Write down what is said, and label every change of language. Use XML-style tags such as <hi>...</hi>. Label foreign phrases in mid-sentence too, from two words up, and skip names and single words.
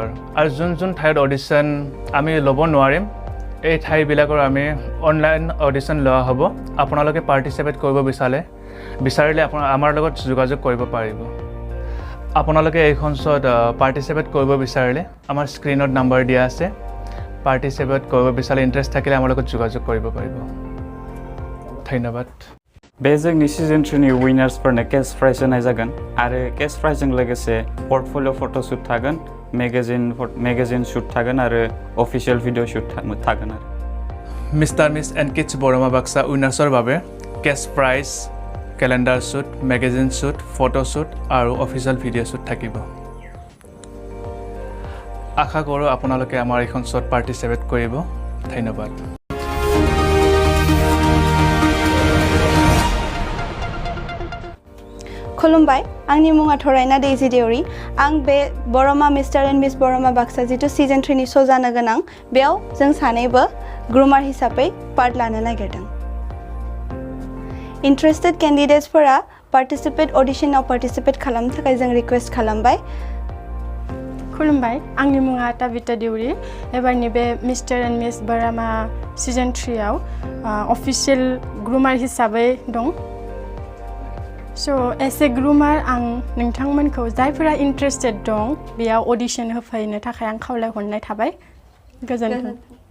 <as>আৰু যোন ঠাইত অডিশ্যন আমি ল'ব নোৱাৰিম এই ঠাইবিলাকৰ আমি</as> <en>online audition</en> <as>লোৱা হ'ব আপোনালোকে পাৰ্টিচিপেট কৰিব বিচাৰিলে আমাৰ লগত যোগাযোগ কৰিব পাৰিব আপোনালোকে এইখন শ্ব'ত পাৰ্টিচিপেট কৰিব বিচাৰিলে আমাৰ স্ক্ৰীনত নাম্বাৰ দিয়া আছে পাৰ্টিচিপেট কৰিব বিচাৰিলে ইণ্টাৰেষ্ট থাকিলে আমাৰ লগত যোগাযোগ কৰিব পাৰিব ধন্যবাদ</as> <brx>बे जोंनि सिजन 3 नि विनार्सफोरनो</brx> <en>cash prize</en> <brx>होनाय जागोन आरो</brx> <en>cash prize</en> <brx>लोगोसे</brx> <en>portfolio photoshoot</en> <brx>थागोन</brx> <en>magazine shoot</en> <brx>थागोन आरो</brx> <en>official video shoot</en> <brx>थागोन आरो</brx> <as>মিষ্টাৰ মিছ এণ্ড কিডছ বৰমা বাক্সা উইনাৰ্ছৰ বাবে</as> <en>cash prize calendar shoot magazine shoot photoshoot</en> <as>আৰু</as> <en>official video shoot</en> <as>থাকিব আশা কৰোঁ আপোনালোকে আমাৰ এইখন শ্ব'ত পাৰ্টিচিপেট কৰিব ধন্যবাদ</as> <brx>खुलुमबाय आंनि मुङा थरायना दैजि देउरि आं बे बर'मा मिस्टार एन्ड मिस बर'मा बाक्सा जितु सिजन 3 नि श' जानो गोनां बेयाव जों सानैबो ग्रुमार हिसाबै पार्ट लानो नागिरदों</brx> <en>interested candidates</en> <brx>अडिशनाव पार्टिसिपेट खालामनो थाखाय जों रिक्वेस्ट खालामबाय खुलुमबाय आंनि मुङा ताबिता देउरि एबारनि बे मिस्टार एन्ड मिस बर'मा सिजन 3 आव अफिशियल ग्रुमार हिसाबै दं</brx> <en>So, as a groomer,</en> <brx>आं नोंथांमोनखौ जायफोरा इन्टारेस्टेड दं बेयाव अडिशन होफैनो थाखाय आं खावलायहरनाय थाबाय गोजोन्थों</brx>